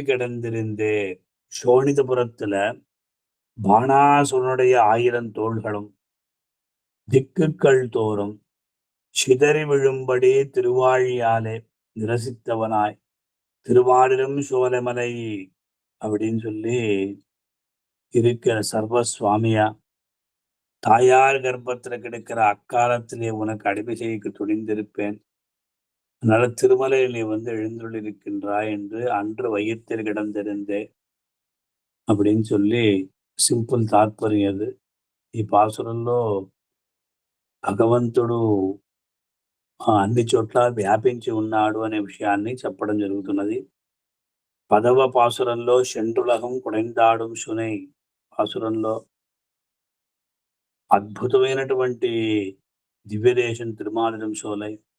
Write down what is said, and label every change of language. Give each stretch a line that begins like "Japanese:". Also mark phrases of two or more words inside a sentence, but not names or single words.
Tamil: கிடந்திருந்தே, சோனிதபுரத்துல பாணாசுரனுடைய 1000 தோள்களும் திக்குக்கள் தோறும் சிதறி விழும்படி திருவாழியாலே நிரசித்தவனாய் திருவாடிலும் சோலைமலை அப்படின்னு சொல்லி இருக்கிற சர்வசுவாமியா, தாயார் கர்ப்பத்துல கிடக்கிற அக்காலத்திலே உனக்கு அடிமை செய்ய துணிந்திருப்பேன். அதனால திருமலையில் நீ எழுந்துள்ளிருக்கின்றாய் என்று அன்று வயிற்றில் கிடந்திருந்தே அப்படின்னு சொல்லி
Telugu: సింపుల్ తాత్పర్యం అది. ఈ పాసురంలో భగవంతుడు అన్ని చోట్ల వ్యాపించి ఉన్నాడు అనే విషయాన్ని చెప్పడం జరుగుతున్నది. 10వ పాసురంలో
Tamil: சென்றுலகம் குடைந்தாடும் சுனை
Telugu: పాసురంలో అద్భుతమైనటువంటి దివ్యదేశం తిరుమాలిరం శోలై.